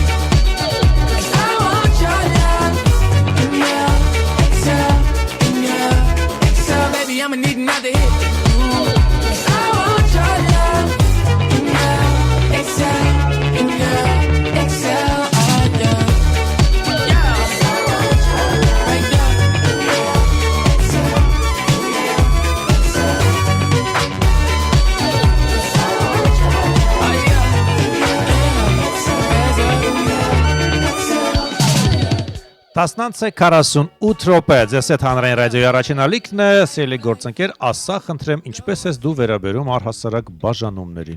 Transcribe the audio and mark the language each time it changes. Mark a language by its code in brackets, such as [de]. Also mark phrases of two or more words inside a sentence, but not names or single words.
[en] I want your love. Inhale, exhale, inhale, exhale. Baby, I'ma need another hit. I want your love. Inhale, exhale, inhale, exhale. Oh yeah. [hy] Տասնանց է 48 րոպե, ձեզ հետ հանրային ռադիոյի առաջին ալիքն է, սիրելի գործընկեր, ասա խնդրեմ, ինչպես ես դու վերաբերում առհասարակ բաժանումներին։